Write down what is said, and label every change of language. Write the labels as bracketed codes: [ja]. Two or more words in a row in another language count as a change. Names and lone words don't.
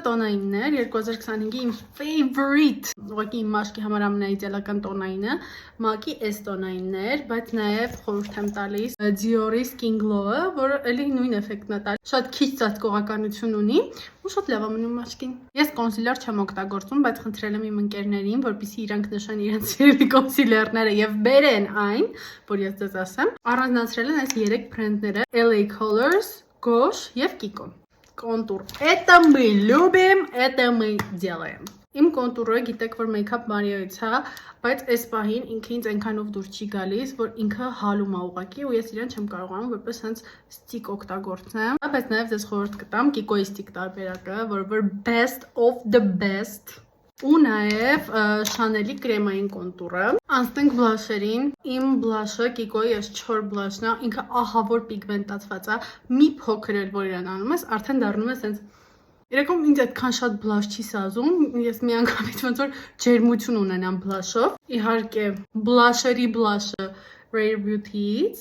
[hy] տոնայինն էր, 2025-ի իմ favorite, ուղղակի իմ մաշկի համար ամենաիդեալական տոնայինը, MAC-ի S տոնայինն էր, բայց նաև խորհուրդ եմ տալիս Dior-ի Skin Glow-ը, որը էլի նույն էֆեկտն է տալիս, շատ քիչ ծածկողականություն ունի ու շատ լավ է մնում մաշկին։ Ես կոնսիլեր չեմ օգտագործում, բայց խնդրել եմ իմ ընկերներին, որպեսզի իրանք նշան իրենց սիրելի կոնսիլերները եւ բերեն այն, որ ես ձեզ ասեմ, առանձնացրել են այս 3 բրենդները LA Colors, Gosh եւ Kiko։ Контур. [ru] Это мы любим, это мы делаем. [hy] Իմ կոնտուրը գիտեք, որ մեյքափ Մարիոից է, բայց այս պահին ինքը ինձ այնքանով դուր չի գալիս, որ ինքը հալում է ուղղակի ու ես իրեն չեմ կարողանում որպես հենց ստիկ օգտագործեմ, բայց նաև ձեզ խորհուրդ կտամ Kiko-ի ստիկ տարբերակը, որը [en] best of the best [hy] ու նաև Chanel-ի կրեմային կոնտուրը։ Անցնենք բլաշերին։ Իմ բլաշը Kiko-ի S4 բլաշն է, ինքը ահավոր պիգմենտացված է, մի փոքր էլ որ իրան անում ես, արդեն դառնում է սենց Իրականում ինձ այդքան շատ բլաշ չի սազում, ես մի անգամից ոնց որ ջերմություն ունենամ բլաշով։ Իհարկե, բլաշերի բլաշը Rare Beauty-ից։